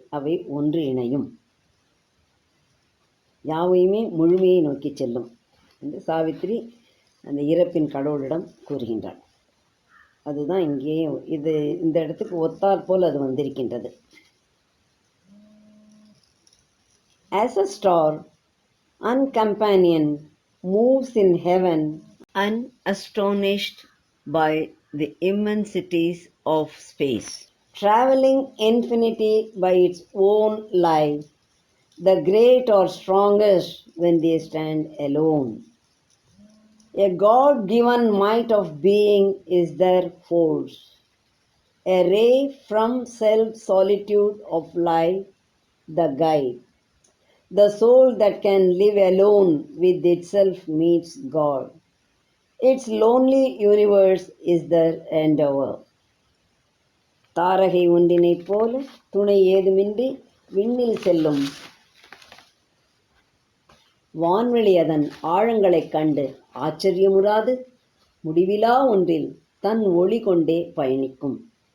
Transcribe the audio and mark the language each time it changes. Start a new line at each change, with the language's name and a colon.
Tamil: அவை ஒன்று இணையும், யாவையுமே முழுமையை நோக்கி செல்லும் என்று சாவித்திரி அந்த இறப்பின் கடவுளிடம் கூறுகின்றாள். அதுதான் இங்கேயும் இந்த இடத்துக்கு ஒத்தாற் போல் அது வந்திருக்கின்றது.
English: As a star, uncompanioned, moves in heaven, unastonished by the immensities of space, traveling infinity by its own life, the great are strongest when they stand alone. A God-given might of being is their force, a ray from self-solitude of life, the guide. The soul that can live alone with itself meets God. Its lonely universe is their endeavor.
Tamil: தாரகை ஒன்றினைப் போல துணை ஏதுமின்றி விண்ணில் செல்லும் வான்வெளி அதன் ஆழங்களைக் கண்டு ஆச்சரியமுறாது முடிவிலா ஒன்றில் தன் ஒளி கொண்டே பயணிக்கும்.